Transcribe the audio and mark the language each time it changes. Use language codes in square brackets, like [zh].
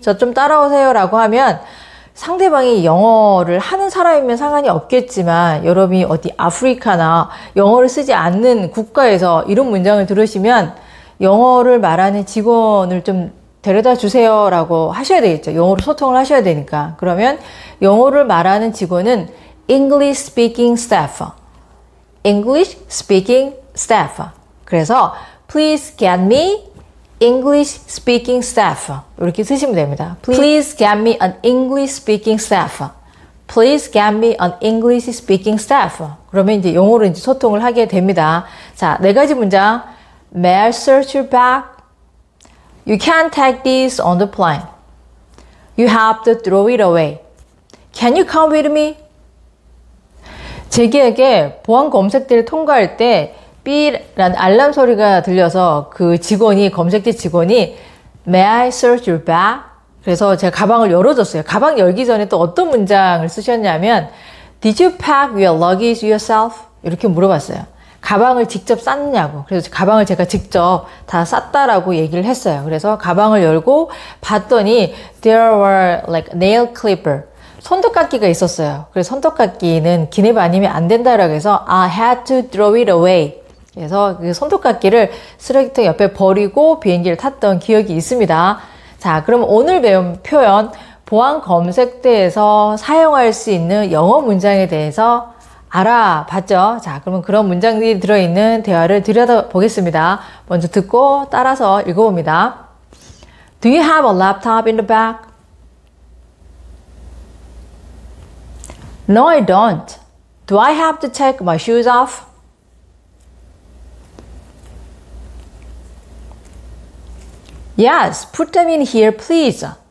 [ko] 저 좀 따라오세요 라고 하면 상대방이 영어를 하는 사람이면 상관이 없겠지만 여러분이 어디 아프리카나 영어를 쓰지 않는 국가에서 이런 문장을 들으시면 영어를 말하는 직원을 좀 데려다 주세요 라고 하셔야 되겠죠. 영어로 소통을 하셔야 되니까. 그러면 영어를 말하는 직원은 English speaking staff. [en] English speaking staff. [ko] 그래서 [en] please get me English speaking staff [ko] 이렇게 쓰시면 됩니다. [en] Please get me an English speaking staff. Please get me an English speaking staff. [ko] 그러면 이제 영어로 이제 소통을 하게 됩니다. 자, 네 가지 문장. [en] May I search your bag? You can't take this on the plane. You have to throw it away. Can you come with me? [ko] 제기에게 보안 검색대를 통과할 때 삐라는 알람 소리가 들려서 그 직원이, 검색대 직원이 [en] May I search your bag? [ko] 그래서 제가 가방을 열어줬어요. 가방 열기 전에 또 어떤 문장을 쓰셨냐면 [en] Did you pack your luggage yourself? [ko] 이렇게 물어봤어요. 가방을 직접 쌌냐고. 그래서 가방을 제가 직접 다 쌌다라고 얘기를 했어요. 그래서 가방을 열고 봤더니 [en] There were like nail clipper. [ko] 손톱깎이가 있었어요. 그래서 손톱깎이는 기내 반입이 안 된다라고 해서 [en] I had to throw it away. [ko] 그래서 그 손톱깎이를 쓰레기통 옆에 버리고 비행기를 탔던 기억이 있습니다. 자, 그럼 오늘 배운 표현 보안 검색대에서 사용할 수 있는 영어 문장에 대해서 알아봤죠? 자, 그러면 그런 문장들이 들어있는 대화를 들여다보겠습니다. 먼저 듣고 따라서 읽어봅니다. [en] Do you have a laptop in the bag? No, I don't. Do I have to take my shoes off? Yes, put them in here, please.